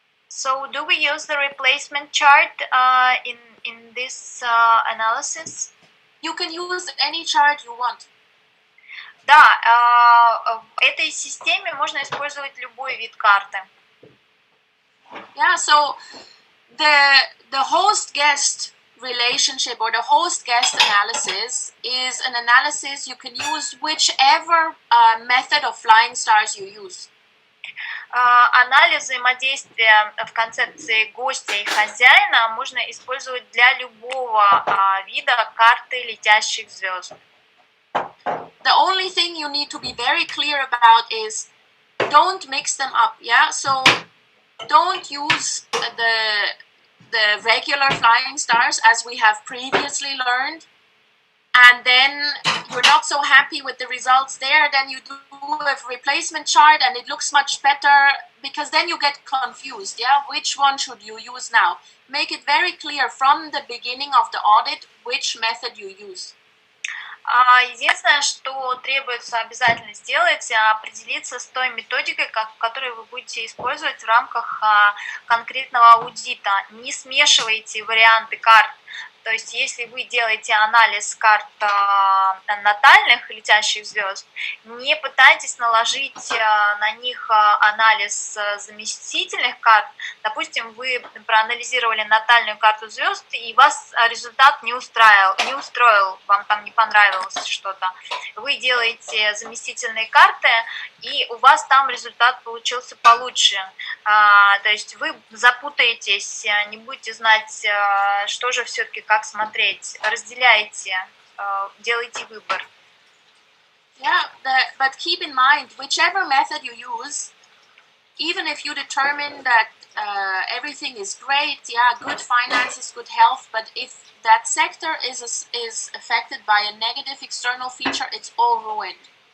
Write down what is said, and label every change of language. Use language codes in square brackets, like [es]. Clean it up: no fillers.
[en] So, do we use the replacement chart in this analysis? You can use any chart you want. [ru] Да, в этой системе можно использовать любой вид карты. [en] Yeah, so the host-guest relationship or the host-guest analysis is an analysis you can use whichever method of flying stars you use. [ru] Анализ взаимодействия в концепции гостя и хозяина можно использовать для любого вида карты летящих звезд. [en] the only thing you need to be very clear about is don't mix them up, yeah? So don't use the regular flying stars as we have previously learned, and then you're not so happy with the results there, then you do a replacement chart and it looks much better, because then you get confused, yeah? Which one should you use now? Make it very clear from the beginning of the audit which method you use. [ru] Единственное, что требуется обязательно сделать, определиться с той методикой, которую вы будете использовать в рамках конкретного аудита. Не смешивайте варианты карт. То есть, если вы делаете анализ карт натальных летящих звезд, не пытайтесь наложить на них анализ заместительных карт. Допустим, вы проанализировали натальную карту звезд, и вас результат не устроил, вам там не понравилось что-то. Вы делаете заместительные карты, и у вас там результат получился получше. То есть вы запутаетесь, не будете знать, что же все-таки, как смотреть. Разделяйте, делайте выбор. [en] Yeah, but keep in mind, whichever method you use, even if you determine that everything is great, yeah, good finances, good health, but if that sector is affected by a negative external feature, it's all ruined.